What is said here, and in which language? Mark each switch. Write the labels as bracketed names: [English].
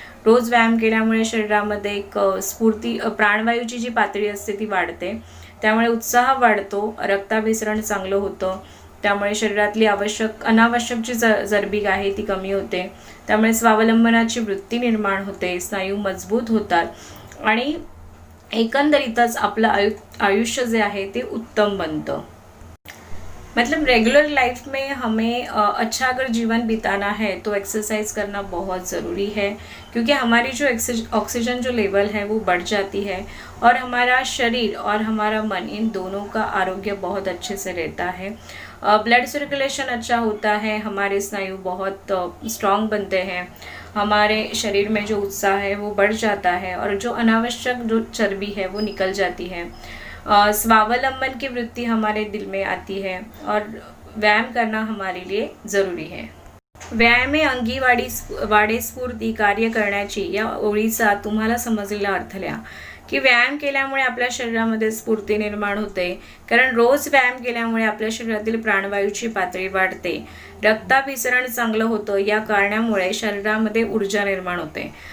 [Marathi] रोज व्यायाम केल्यामुळे शरीरामध्ये एक स्फूर्ती, प्राणवायूची जी पातळी असते ती वाढते, त्यामुळे उत्साह वाढतो, रक्ताभिसरण चांगलं होतं, त्यामुळे शरीरातली अनावश्यक जी चरबी आहे ती कमी होते, त्यामुळे स्वावलंबनाची वृत्ती निर्माण होते, स्नायू मजबूत होतात आणि एकंदरीतच आपलं आयुष्य जे आहे ते उत्तम बनतं. [Hindi] मतलब रेगुलर लाइफ में हमें अच्छा अगर जीवन बिताना है तो एक्सरसाइज करना बहुत ज़रूरी है, क्योंकि हमारी जो ऑक्सीजन जो लेवल है वो बढ़ जाती है और हमारा शरीर और हमारा मन इन दोनों का आरोग्य बहुत अच्छे से रहता है. ब्लड सर्कुलेशन अच्छा होता है, हमारे स्नायु बहुत स्ट्रॉन्ग बनते हैं, हमारे शरीर में जो उत्साह है वो बढ़ जाता है और जो अनावश्यक जो चर्बी है वो निकल जाती है. स्वावलंबन की वृत्ति हमारे दिल में आती है और व्यायाम करना हमारे लिए ज़रूरी है. [Marathi] व्यायामे अंगी वाढे स्फूर्ती कार्य करण्याची या ओळीचा तुम्हाला समजलेला अर्थ लिहा की व्यायाम केल्यामुळे आपल्या शरीरामध्ये स्फूर्ती निर्माण होते, कारण रोज व्यायाम केल्यामुळे आपल्या शरीरातील प्राणवायूची पातळी वाढते, रक्ताभिसरण चांगलं होतं, या कारणामुळे शरीरामध्ये ऊर्जा निर्माण होते